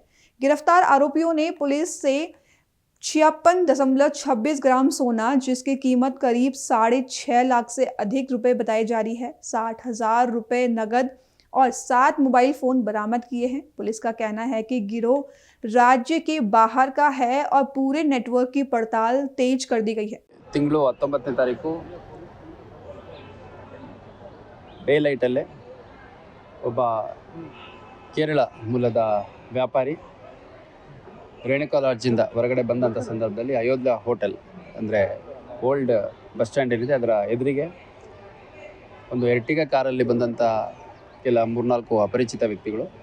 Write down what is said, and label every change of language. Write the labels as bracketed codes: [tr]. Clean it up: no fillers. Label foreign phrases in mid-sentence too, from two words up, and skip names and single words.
[hi] गिरफ्तार आरोपियों ने पुलिस से 56.26 ग्राम सोना, जिसकी कीमत करीब 6.5 लाख से अधिक रुपए बताई जा रही है, 60,000 रुपए नगद और 7 [en] mobile phone [hi] बरामद किए हैं। पुलिस का कहना है कि गिरोह राज्य के बाहर का है और पूरे नेटवर्क की पड़ताल तेज कर दी गई है। [kn] ತಿಂಗಳು 19ನೇ ತಾರೀಕು [en] day lightಅಲ್ಲೇ [kn] ಒಬ್ಬ ಕೇರಳ ಮೂಲದ ವ್ಯಾಪಾರಿ ರೇಣುಕಾ ಲಾಡ್ಜಿಂದ ಹೊರಗಡೆ ಬಂದಂಥ ಸಂದರ್ಭದಲ್ಲಿ ಅಯೋಧ್ಯ ಹೋಟೆಲ್ ಅಂದರೆ [en] old bus stand [kn] ಏನಿದೆ ಅದರ ಎದುರಿಗೆ ಒಂದು ಎರ್ಟಿಗಾ ಕಾರಲ್ಲಿ ಬಂದಂಥ ಕೆಲ 3-4 ಅಪರಿಚಿತ ವ್ಯಕ್ತಿಗಳು